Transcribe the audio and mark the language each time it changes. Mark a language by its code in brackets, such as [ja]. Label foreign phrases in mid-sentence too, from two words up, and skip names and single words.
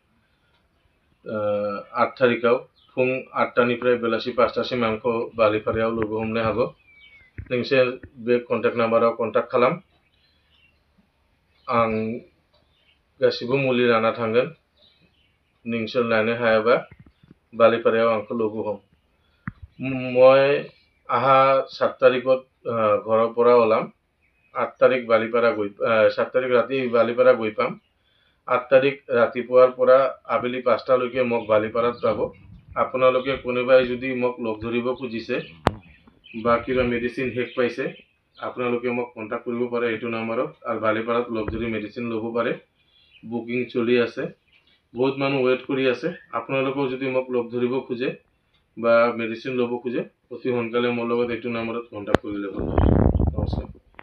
[brx] 8 तारिखाव फुं 8टानिफ्राय बेलासि 5टासिम आंखौ बालिपारायाव लोगो हमनो हागौ नोंसोर बे कन्टेक्ट नाम्बाराव कन्टेक्ट खालाम आं गासिबो मुलि लाना थांगोन नोंसोर लानो हायाबा बालिपारायाव आंखौ लोगो हम [as] মই অহা 7 তাৰিখত ঘৰৰ পৰা ওলাম 8 তাৰিখ বালিপাৰা গৈ 7 তাৰিখ ৰাতি বালিপাৰা গৈ পাম 8 তাৰিখ ৰাতিপুৱাৰ পৰা আবেলি 5টা লৈকে মোক বালিপাৰাত পাব আপোনালোকে কোনোবাই যদি মোক লগ ধৰিব খুজিছে বা কিবা মেডিসিন হেক পাইছে আপোনালোকে মোক কন্টাক্ট কৰিব পাৰে এইটো নম্বৰত আৰু বালিপাৰাত লগ ধৰি মেডিসিন ল'ব পাৰে বুকিং চলি আছে বহুত মানুহ ওয়েট কৰি আছে আপোনালোকে যদি মোক লগ ধৰিব খুজে বা মেডিসিন ল'ব খুজে অতি সোনকালে মোৰ লগত এইটো নম্বৰত কন্টাক্ট কৰি ল'ব নমস্কাৰ